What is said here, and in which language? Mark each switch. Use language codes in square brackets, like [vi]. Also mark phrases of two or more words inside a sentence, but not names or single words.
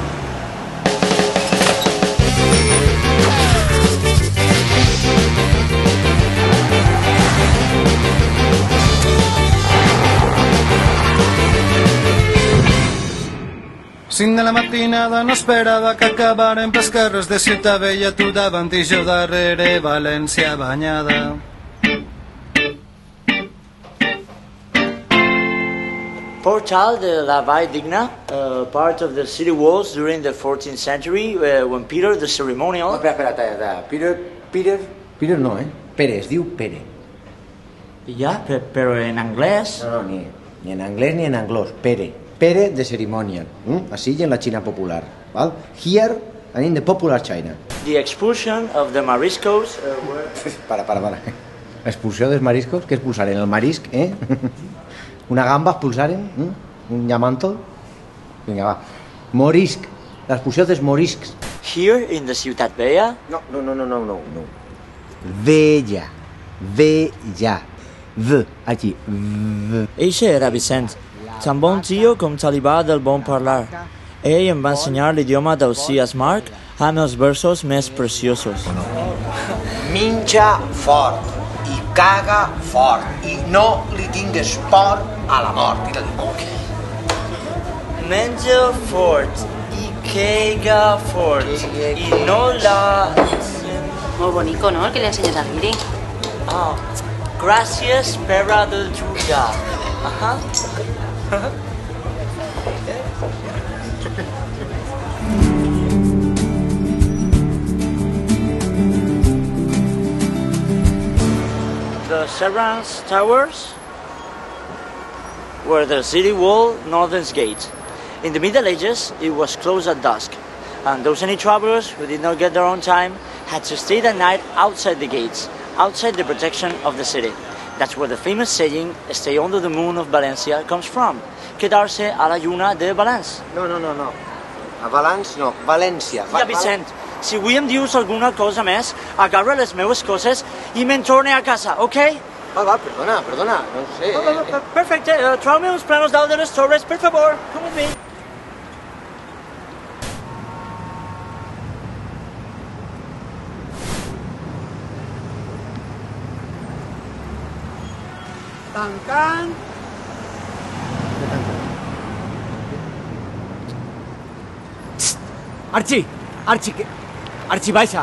[ca] Cinc de la matinada no esperava que acabaren pels carrers de Ciutat Vella, tu davant i jo darrere, València banyada. [en] Portal de la Vall Digna, part of the city walls during the 14th century when Peter the Ceremonial... [ca] Espera. Peter no, Pere, es diu Pere. Ja, però en anglès... No, ni en anglès ni en anglès. Pere de Ceremonial, així i en la Xina popular. Val? [en] Here and in the popular China. The expulsion of the Moriscos... [ca] Para. Expulsió dels mariscos? Què expulsaren? El marisc, Una gamba expulsaren? Un llamanto? Vinga, va. Morisc. L'expulsió dels moriscs. [en] Here in the Ciutat Vella... [ca] No. Vella. V, aquí. V. Eixe era Vicent, tan bon tio com talibà del bon parlar. Ell em va ensenyar l'idioma d'Ausias Marc amb els versos més preciosos. Menja fort i caga fort i no li tingues por a la mort. Menja fort i caga fort i no la... Molt bonico, ¿no? [es] El que le enseñas a Guiri. [ca] Ah, gràcies per ajuda. Ajá. [en] The Serrans Towers were the city wall northern gate. In the Middle Ages, it was closed at dusk, and those any travelers who did not get there on time had to stay that night outside the gates, outside the protection of the city. That's where the famous saying, stay under the moon of Valencia, comes from. [ca] Quedarse a la lluna de Valence. No. A Valence no, València. Ja, Vicent, si avui em dius alguna cosa més, agarra les meves coses i me'n torne a casa, ok? Va, perdona, no sé. Perfecte, trau-me uns planos dalt de les torres, per favor, [en] come with me. [ca] Tancant. Arxi, baixa.